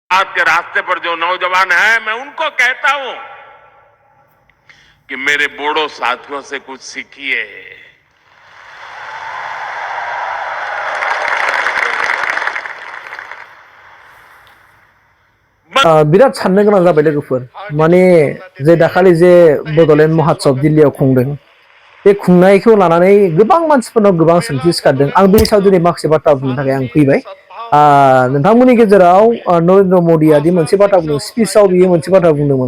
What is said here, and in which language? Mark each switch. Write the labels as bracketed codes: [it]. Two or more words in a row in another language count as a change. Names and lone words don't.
[hi] आज के रास्ते पर जो नौजवान हैं, मैं उनको कहता हूं कि मेरे बोडो साथियों से कुछ सीखिए। [brx] बिराद साननो गोनां जाबाय लोगोफोर माने जे दाखालि जे बड'लेण्ड महात्सब दिल्लीयाव खुंदों बे खुंनायखौ लानानै गोबां मानसिफोरनाव गोबां सोंथि सिखारदों आं बेनि सायाव दिनै माखासे बाथ्रा बुंनो थाखाय आं फैबाय नोंथांमोननि गेजेराव नरेन्द्र मदिया दि मोनसे बाथ्रा बुंदों स्पिचआव बियो मोनसे बाथ्रा बुंदोंमोन